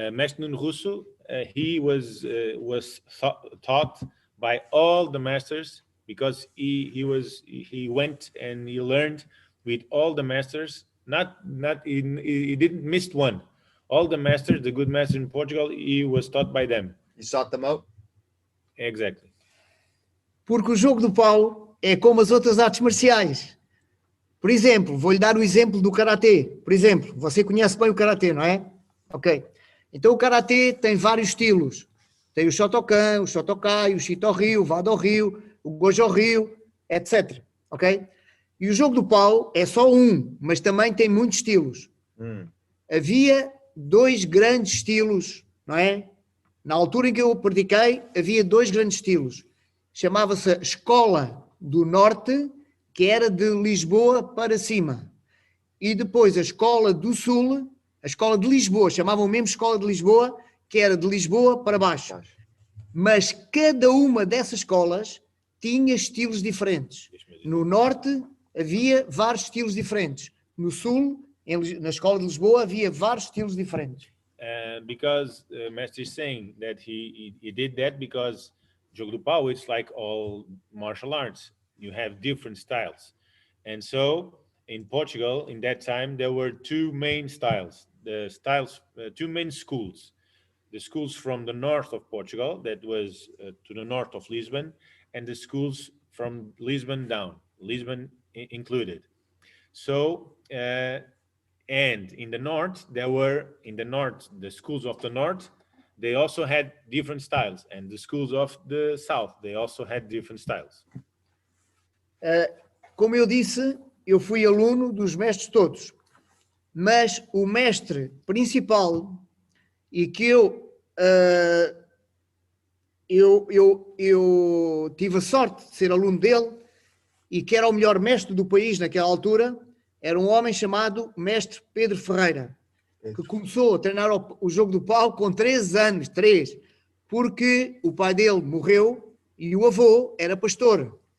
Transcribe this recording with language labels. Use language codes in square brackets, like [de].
[en] Mestre Nuno Russo, he was taught by all the masters because he went and he learned with all the masters. He didn't miss one. All the masters, the good masters in Portugal, he was taught by them. You sought them out? Exactly. [pt] Porque o jogo do pau é como as outras artes marciais. Por exemplo, vou-lhe dar o exemplo do karatê. Por exemplo, você conhece bem o karatê, não é? Ok. Então o karatê tem vários estilos. Tem o Shotokan, o Shotokai, o Shito-ryu, o Vado-ryu, o Gojo-ryu, etc. Ok? E o jogo do pau é só um, mas também tem muitos estilos. Havia 2 grandes estilos, não é? Na altura em que eu pratiquei, havia 2 grandes estilos. Chamava-se Escola do Norte, que era de Lisboa para cima. E depois a Escola do Sul, a Escola de Lisboa, chamavam mesmo Escola de Lisboa, que era de Lisboa para baixo. Mas cada uma dessas escolas tinha estilos diferentes. No Norte havia vários estilos diferentes. No Sul, Na escola de Lisboa havia vários estilos diferentes. [en] Because Master is saying that he did that because jogo do pau, it's like all martial arts. You have different styles. And so in Portugal, in that time, there were two main styles, two main schools. The schools from the north of Portugal, that was to the north of Lisbon, and the schools from Lisbon down, Lisbon included. So, and in the north, the schools of the north, they also had different styles, and the schools of the south, they also had different styles. [pt] Como eu disse, eu fui aluno dos mestres todos, mas o mestre principal e que eu tive a sorte de ser aluno dele e que era o melhor mestre do país naquela altura, era um homem chamado Mestre Pedro Ferreira, que começou a treinar o jogo do pau com 3 anos, porque o pai dele morreu e o avô era pastor.